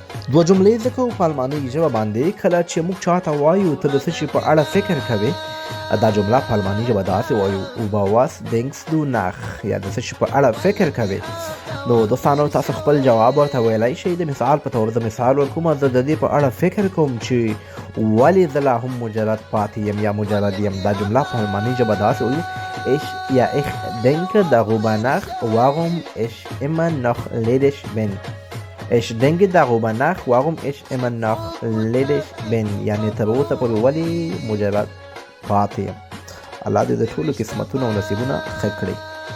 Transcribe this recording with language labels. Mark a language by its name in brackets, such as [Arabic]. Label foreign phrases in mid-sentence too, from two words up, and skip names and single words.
[Pashto] دوه جملې ځکه په الماني ژبه باندې کله چې موږ چاته وایو ته د څه شي په اړه فکر کوې، دا جمله په الماني ژبه داسې وایو [German] über was denkst du nach، [Pashto] یا د څه شي په اړه فکر کوې. نو دوستانو تاسو خپل جواب ورته ویلی شئ. د مثال په تور زه مثال ورکوم، زه د دې په اړه فکر کوم چې ولې زه لا هم مجرد پاتې یم یا مجرد یم. دا جمله په الماني ژبه داسې وایو [German] ich denke darüber nach warum ich immer noch ledig bin. Ich denke darüber nach warum ich immer noch ledig bin، [Pashto] یعنی تر اوسه پورې ولې مجرد پاتې یم. الله دې د ټولو قسمتونه او نصیبونه ښه کړي.